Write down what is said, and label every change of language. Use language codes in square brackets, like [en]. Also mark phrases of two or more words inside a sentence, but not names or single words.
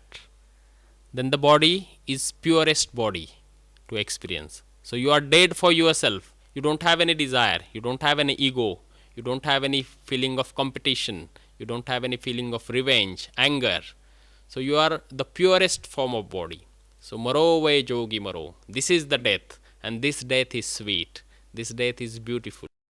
[en] Then the body is purest body to experience. So you are dead for yourself. You don't have any desire. You don't have any ego. You don't have any feeling of competition. You don't have any feeling of revenge, anger. So you are the purest form of body. [hi] So मरो वई जोगी मरो. [en] This is the death. And this death is sweet. This death is beautiful.